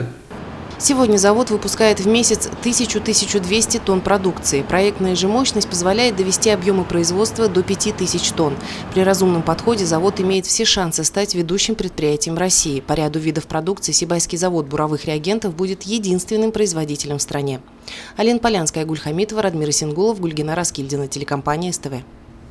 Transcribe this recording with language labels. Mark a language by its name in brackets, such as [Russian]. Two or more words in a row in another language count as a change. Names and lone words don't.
[Russian] Сегодня завод выпускает в месяц 1000-1200 тонн продукции. Проектная же мощность позволяет довести объемы производства до 5000 тонн. При разумном подходе завод имеет все шансы стать ведущим предприятием России. По ряду видов продукции Сибайский завод буровых реагентов будет единственным производителем в стране. Алина Полянская, Гуль Хамитова, Радмир Исенгулов, Гульгина Раскильдина, телекомпания СТВ.